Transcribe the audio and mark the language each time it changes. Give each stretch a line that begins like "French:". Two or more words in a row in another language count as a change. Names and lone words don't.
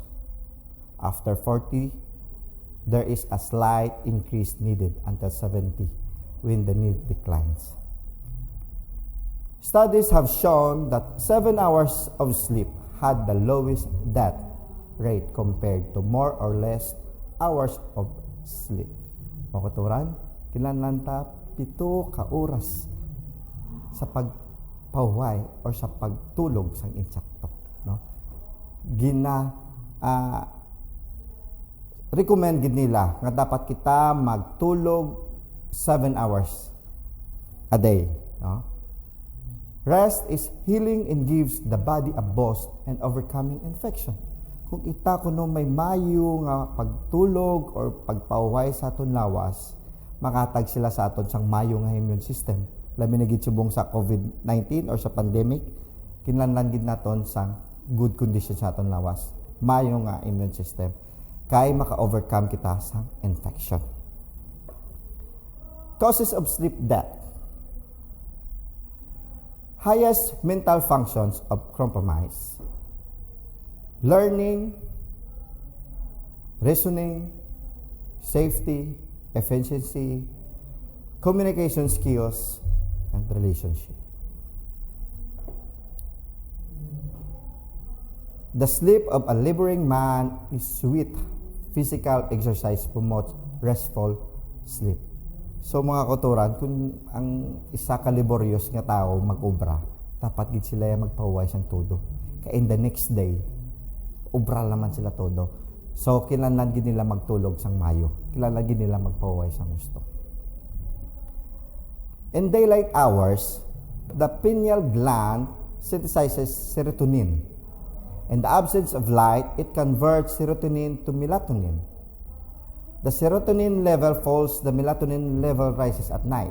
English: After 40, there is a slight increase needed until 70 when the need declines. Studies have shown that 7 hours of sleep had the lowest death rate compared to more or less hours of sleep.
Hiligaynon: Makuturan, kinahanglan ta 7 ka oras sa pagpahuway or sa pagtulog sang insakto, no? Recommend gid nila nga dapat kita magtulog
English: 7 hours a day,
Hiligaynon: no?
English: Rest is healing and gives the body a boost and overcoming infection.
Hiligaynon: Kung ita kuno may mayo nga pagtulog or pagpahuway sa aton lawas, makatag sila sa aton sang mayo nga
English: immune system.
Hiligaynon: Labi na gid subong sa COVID-19 or sa pandemic, kinahanglan gid naton sang
English: good condition
Hiligaynon: sa aton lawas. Mayo nga
English: immune system
Hiligaynon: kay maka-overcome kita sa infection.
English: Causes of sleep death. Highest mental functions of compromise. learning, reasoning, safety, efficiency, communication skills, and relationship. The sleep of a laboring man is sweet. Physical exercise promotes restful sleep.
Hiligaynon: So mga kauturan, kung ang isa ka laborious nga tao mag-obra, dapat gid sila magpahuway sang todo.
English: Kaya in the next day,
Hiligaynon: obra naman sila todo. So kinahanglan gid nila magtulog sang mayo. Kinahanglan gid nila magpahuway sang gusto.
English: In daylight hours, the pineal gland synthesizes serotonin. In the absence of light, it converts serotonin to melatonin. The serotonin level falls, the melatonin level rises at night.